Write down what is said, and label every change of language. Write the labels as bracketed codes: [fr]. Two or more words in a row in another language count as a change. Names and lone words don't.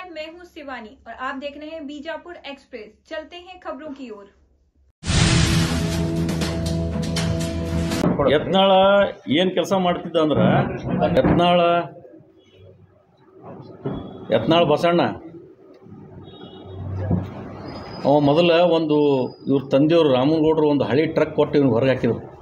[hi] हूँ शिवानी और आप देख रहे हैं बीजापुर एक्सप्रेस। चलते हैं खबरों की ओर। [kn] ಯತ್ನಾಳ ಏನು ಕೆಲಸ ಮಾಡ್ತಿದ್ದ ಅಂದ್ರೆ ಯತ್ನಾಳ ಬಸಣ್ಣ ಅವ ಮೊದಲ ಒಂದು ಇವ್ರ ತಂದೆಯವರು ರಾಮನಗೌಡರು ಒಂದು ಹಳಿ ಟ್ರಕ್ ಕೊಟ್ಟು ಇವ್ನಿಗೆ ಹೊರಗೆ ಹಾಕಿದ್ರು.